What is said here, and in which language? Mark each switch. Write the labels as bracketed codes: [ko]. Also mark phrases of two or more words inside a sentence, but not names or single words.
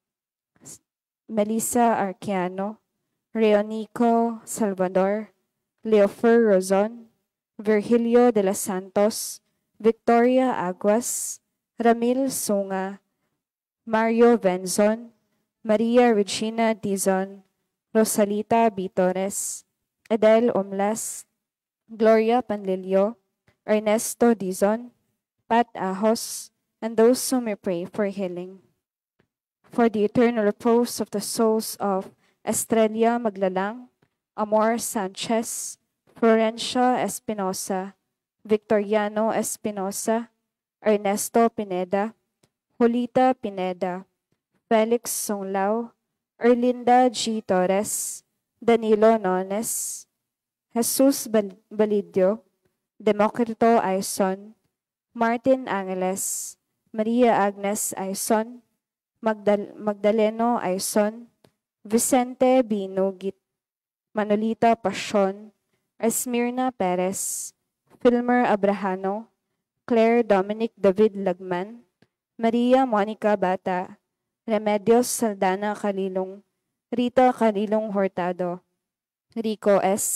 [en] Melissa Arciano, Reonico Salvador, Leofer Rozon, Virgilio de los Santos, Victoria Aguas, Ramil Sunga, Mario Benzon, Maria Regina Dizon, Rosalita Bitores, Adele Omlas, Gloria Panlilio, Ernesto Dizon, Pat Ahos, and those who may pray for healing. For the eternal repose of the souls of Estrella Maglalang, Amor Sanchez, Florencia Espinosa, Victoriano Espinosa, Ernesto Pineda, Julita Pineda, Felix Songlao, Erlinda G. Torres, Danilo Nones, Jesus Balidio, Democrito Aison, Martin Angeles, Maria Agnes Aison, Magdaleno Aison, Vicente Binugit, Manolita Pasyon, Esmirna Perez, Filmer Abrahano, Claire Dominic David Lagman, Maria Monica Bata, Remedios Saldana Calilong, Rita Calilong Hurtado, Rico S.